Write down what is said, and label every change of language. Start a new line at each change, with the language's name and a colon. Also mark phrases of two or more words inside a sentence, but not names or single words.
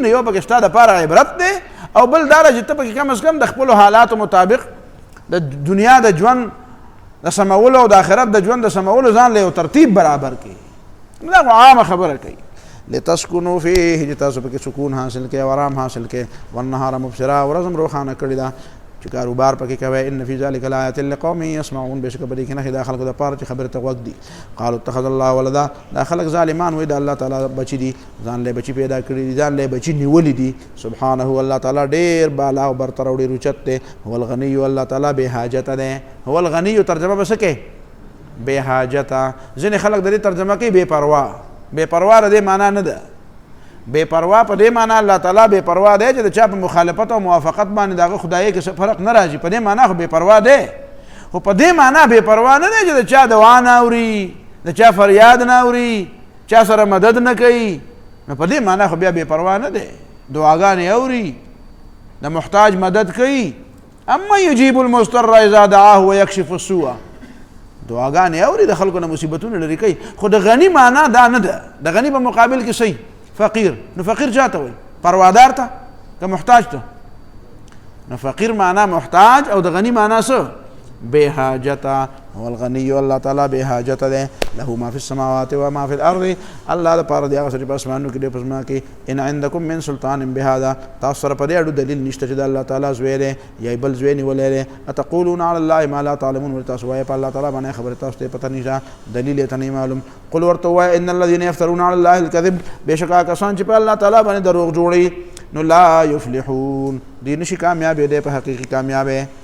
Pashto: نو یو پکې ستا دپاره عبرت دی، او بل دا ده چې ته پکې کم از کم د خپلو حالاتو مطابق د دنیا د ژوند د سمولو او د آخرت د ژوند د سمولو ځان له یو ترتیب برابر کړي. دا خو عامه خبره کوي.
Arabic: لتسکنوا فیه،
Pashto: چې تاسو پکې سکون حاصل کړئ او آرام حاصل کړئ.
Arabic: والنهار مبصرا،
Pashto: ورځ هم روښانه کړې ده چې کاروبار پکې کوئ.
Arabic: ان فی ذلک لآیات لقوم یسمعون،
Pashto: بېشکه په دې کې نښې دا خلکو دپاره چې خبرې ته غوږ دي.
Arabic: قالوا اتخذ الله ولدا،
Pashto: دا خلک ظالمان وایي د الله تعالی بچي دي، ځان له بچي پیدا کړي دي، ځان له بچي نیولي دي. سبحانه، الله تعالی ډېر بالا او برتر او ډېر اوچت دی.
Arabic: هو الغني،
Pashto: الله تعالی بې حاجته دی.
Arabic: هو الغني
Pashto: ترجمه به څه کوي؟ بې حاجته. ځینې خلک د دې ترجمه کوي بې پروا. بې پروا د دې معنا نه ده. بے پروا په دې معنا الله تعالی بے پروا دی چې د چا په مخالفت او موافقت باندې د هغه خدایي کې څه فرق نه راځي. په دې معنا خو بې پروا دی، خو په دې معنا بې پروا نه دی چې د چا دعا نه اوري، د چا فریاد نه اوري، چا سره مدد نه کوي. نو په دې معنا خو بیا بې پروا نه دی. دعاګانې اوري، د محتاج مدد کوي.
Arabic: اما یجیب المضطر اذا دعاه ویکشف السوء،
Pashto: دعاګانې اوري، د خلکو نه مصیبتونه لرې کوي. خو د غني معنا دا نه ده. د غني په مقابل کې صحیح فقیر. نو فقیر چاته وایي؟ پروادار ته که محتاج ته؟ نو فقیر معنا محتاج، او د غني معنا څه؟ بے حاجته.
Arabic: هو الغني،
Pashto: الله تعالی بے حاجته دی.
Arabic: له ما فی السماوات و ما فی الارض،
Pashto: الله دپاره دی هغه څه چې په اسمانونو کې دی په ځمکه کې.
Arabic: ان عندکم من سلطان بهذا،
Pashto: تاسو سره په دې اړه دلیل نشته چې د الله تعالی زوی دی یا بل زوی نیولی دی.
Arabic: اتقولون علی الله ما لا تعلمون،
Pashto: ولې تاسو وایئ په الله تعالی باندې خبرې تاسو ته پته نشته، دلیل یې ته نه معلوم. قل ورته ووایه
Arabic: ان الذین یفترون علی الله الکذب،
Pashto: بېشکه کسان چې په الله تعالی باندې دروغ جوړوي، نو
Arabic: لا یفلحون،
Pashto: دوی نشي کامیابې دی په حقیقي کامیابې.